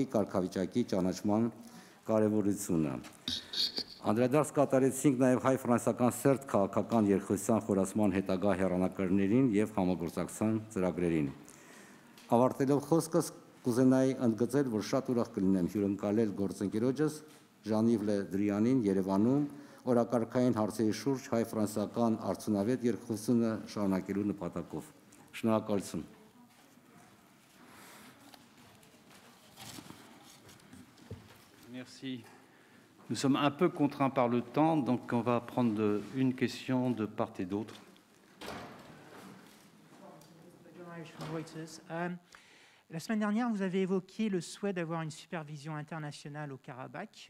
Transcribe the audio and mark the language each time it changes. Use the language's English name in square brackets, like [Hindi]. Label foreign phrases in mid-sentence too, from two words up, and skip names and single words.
[Armenian] կարգավիճակի ճանաչման կարևորությունը։ Անդրադարձ կատարեցինք նաև հայ-ֆրանսիական սերտ քաղաքական երկխոսության խորացման հետագա հեռանկարներին եւ համագործակցության ծրագրերին։ Ավարտելով խոսքս կուզենայի ընդգծել, որ շատ ուրախ կլինեմ հյուրընկալել գործընկերոջս Ժան-Իվ Լե Դրիանին Երևանում օրակարգային հարցերի շուրջ հայ-ֆրանսիական արդյունավետ երկխոսությունը շարունակելու նպատակով։ Շնորհակալություն։ [French] Merci. Nous sommes un peu contraints par le temps, donc on va prendre une question de part et d'autre. La semaine dernière, vous avez évoqué le souhait d'avoir une supervision internationale au Karabakh.